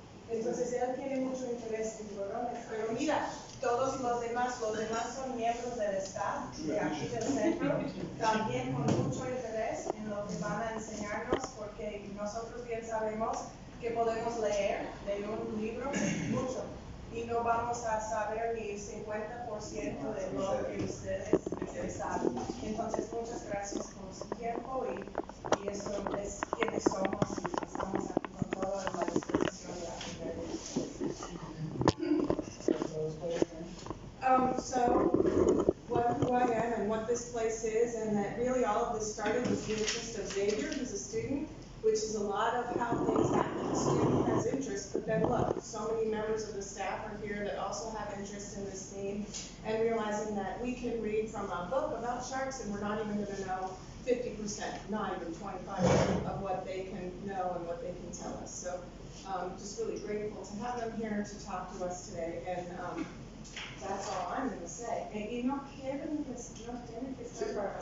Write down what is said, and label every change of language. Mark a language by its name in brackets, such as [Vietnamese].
[Spanish] Entonces él tiene mucho interés en tiburones, pero mira, todos los demás son miembros del staff de aquí del centro, también con mucho interés en lo que van a enseñarnos, porque nosotros bien sabemos que podemos leer de un libro mucho y no vamos a saber ni el 50% de lo que ustedes saben. Entonces, muchas gracias por su tiempo y eso es quienes somos y estamos aquí con toda la disposición de aprender. [English] So, who I am and what this place is, and that really all of this started with the interest of Xavier, who's a student, which is a lot of how things happen. The student has interest, but then look, so many members of the staff are here that also have interest in this theme, and realizing that we can read from a book about sharks and we're not even going to know 50%, not even 25% of what they can know and what they can tell us. So just really grateful to have them here to talk to us today, and that's all I'm going to say. [Spanish] Y no tienen que estar para